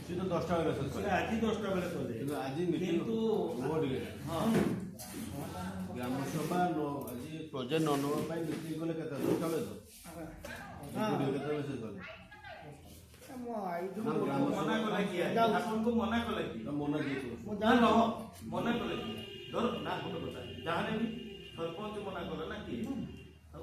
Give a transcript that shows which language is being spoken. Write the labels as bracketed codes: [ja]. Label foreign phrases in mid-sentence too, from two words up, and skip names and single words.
[bn] 10টা বেলা শেষ করে আজি 10টা বেলা চলে কিন্তু আজি মিটিং কিন্তু [or] ହଁ ଗ୍ରାମ ସଭା ଆଜି ପ୍ରୋଜେକ୍ଟ ନ ନେବା ପାଇଁ ମିଟିଂ କଲେ କେତେ 10ଟା ବେଳେ ତ କେତେବେଳେ শেষ କଲେ ମନା କଲେ କି ଆପଣଙ୍କୁ ମନା କଲେ କି ମନା ଦେଇଛୁ ମନା କଲେ କି ଧର ନା ଗୋଟେ କଥା ଯାହାହେଲେ ବି ସରପଞ୍ଚ ମନା କଲେ ନା କି ଆଉ